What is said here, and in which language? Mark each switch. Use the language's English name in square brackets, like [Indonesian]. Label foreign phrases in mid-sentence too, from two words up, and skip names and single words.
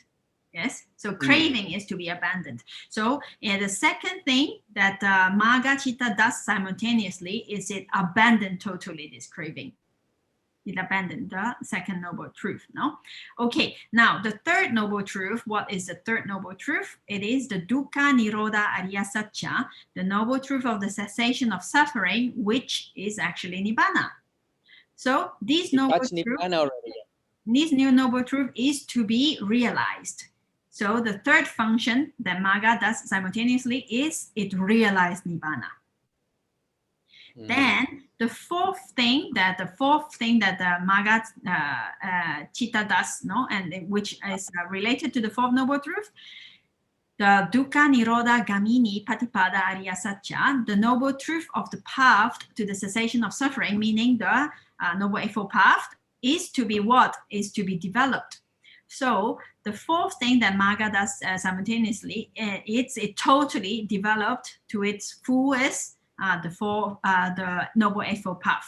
[English] Yes, so craving is to be abandoned. So the second thing that Maga Chitta does simultaneously is it abandons totally this craving. It abandoned the second noble truth. No, okay. Now the third noble truth. What is the third noble truth? It is the [Pali] dukkha nirodha ariya satya, [English] the noble truth of the cessation of suffering, which is actually nibbana. So this noble truth, this new noble truth is to be realized. So the third function that Magga does simultaneously is it realized nibbana. Then the fourth thing that the Magga Chitta does, no, and which is related to the fourth noble truth, the [Pali] dukkha nirodha gamini patipada ariya satya, [English] the noble truth of the path to the cessation of suffering, meaning the noble eightfold path, is to be what? Is to be developed. So the fourth thing that Magga does simultaneously, it totally developed to its fullest the noble eightfold path.